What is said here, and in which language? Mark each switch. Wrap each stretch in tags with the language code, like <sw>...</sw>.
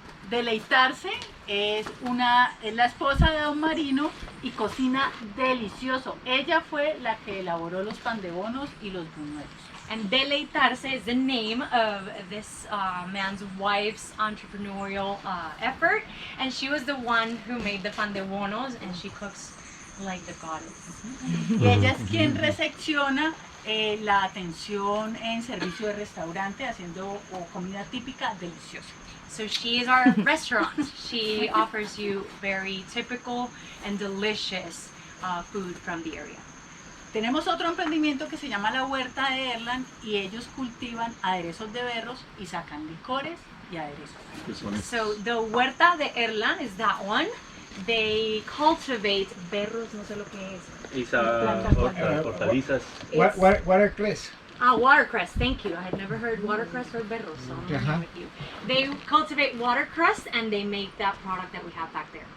<es>Deleitarse es la esposa de Don Marino y cocina delicioso. Ella fue la que elaboró los pan de bonos y los buñuelos.</es> <en>And Deleitarse is the name of this man's wife's entrepreneurial effort. And she was the one who made the pan de bonos, and she cooks like the goddess.</en> <es>Y ella es quien recepciona la atención en servicio de restaurante haciendo comida típica deliciosa.</es> <en>So she is our restaurant. She offers you very typical and delicious food from the area.</en> <es>Tenemos otro emprendimiento que se llama La Huerta de Erland y ellos cultivan aderezos de berros y sacan licores y aderezos.</es> <en>So the Huerta de Erland is that one. They cultivate berros,</en> <es>no sé lo que es. Hortalizas.</es> <en>Watercress. Watercress, thank you. I had never heard watercress or berros, so I'm learning with you. They cultivate watercress and they make that product that we have back there.</en>